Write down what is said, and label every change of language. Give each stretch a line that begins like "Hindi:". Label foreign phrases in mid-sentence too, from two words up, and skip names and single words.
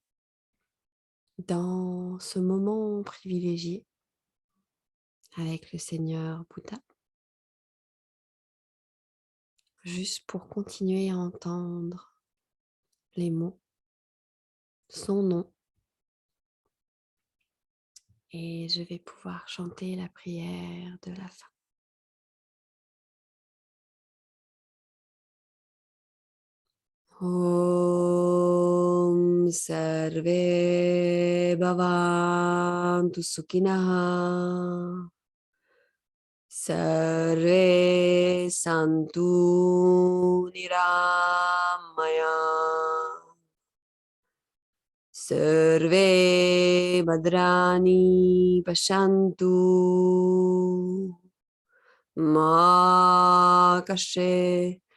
French: dans ce moment privilégié avec le Seigneur Bouddha, juste pour continuer à entendre les mots, son nom, et je vais pouvoir chanter la prière de la fin.
Sanskrit: Om Sarve Bhavantu Sukhinah Sarve Santu Niramaya Sarve Bhadrani Pashantu Ma Kashe